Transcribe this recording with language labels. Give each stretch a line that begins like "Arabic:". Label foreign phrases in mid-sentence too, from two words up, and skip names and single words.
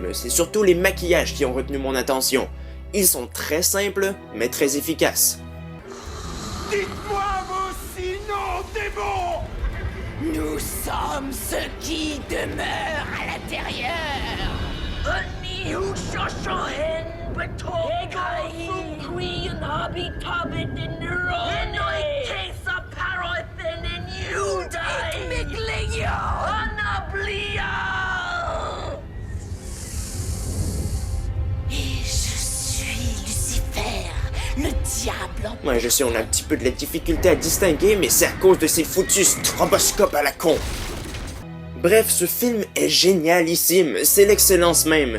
French: C'est surtout les maquillages qui ont retenu mon attention. Ils sont très simples, mais très efficaces. Dites-moi vos sinon démons! Nous sommes ceux qui demeurent à l'intérieur. Oni ou Shoshohen, Beto, Egai, Fukui, Nabi, Tabit, Nerone, Kesa, Parothin, and Yuda, Miglio, Anablia! Le diable! Ouais, je sais, on a un petit peu de la difficulté à distinguer, mais c'est à cause de ces foutus stroboscopes à la con. Bref, ce film est génialissime, c'est l'excellence même.